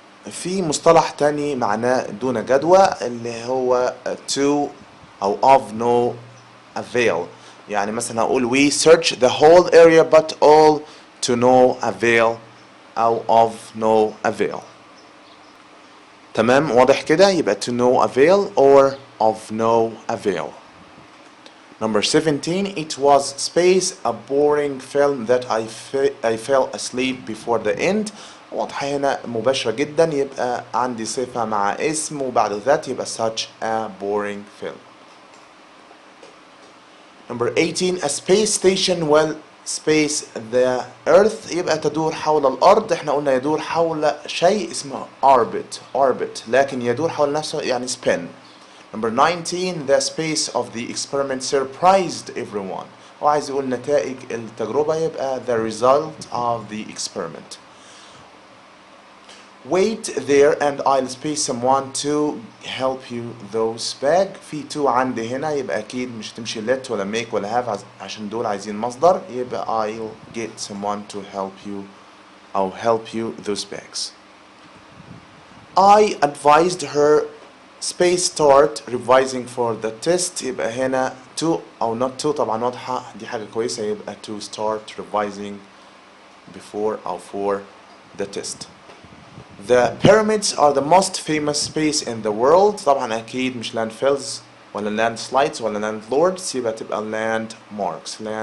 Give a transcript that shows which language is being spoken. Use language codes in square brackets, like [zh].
[ar] في مصطلح تاني معناه دون جدوى اللي هو to أو [en] of no avail. [ar] يعني مثلا هقول [en] we search the whole area but all to no avail أو of no avail. [ar] تمام واضح كده؟ يبقى [en] to no avail or of no avail. Number 17, it was space a boring film that I fell asleep before the end. [ar] واضحة هنا مباشرة جدا، يبقى عندي صفة مع اسم وبعد ذات يبقى [en] such a boring film. Number 18, a space station will space the earth. [ar] يبقى تدور حول الأرض. احنا قلنا يدور حول شيء اسمه orbit لكن يدور حول نفسه يعني spin. [en] Number 19, the space of the experiment surprised everyone. [ar] وعايز يقول نتائج التجربة يبقى [en] the result of the experiment. Wait there and I'll space someone to help you those bag. [ar] في to عندي هنا يبقى أكيد مش تمشي let ولا make ولا have عشان دول عايزين مصدر، يبقى [en] I'll get someone to help you [ar] أو [en] help you those bags. I advised her space start revising for the test. [ar] يبقى هنا to أو not to طبعا واضحة دي حاجة كويسة، يبقى [en] to start revising before [ar] أو [en] for the test. The pyramids are the most famous space in the world. [ar] طبعا أكيد مش landfills ولا landslides ولا landlords، يبقى تبقى landmarks.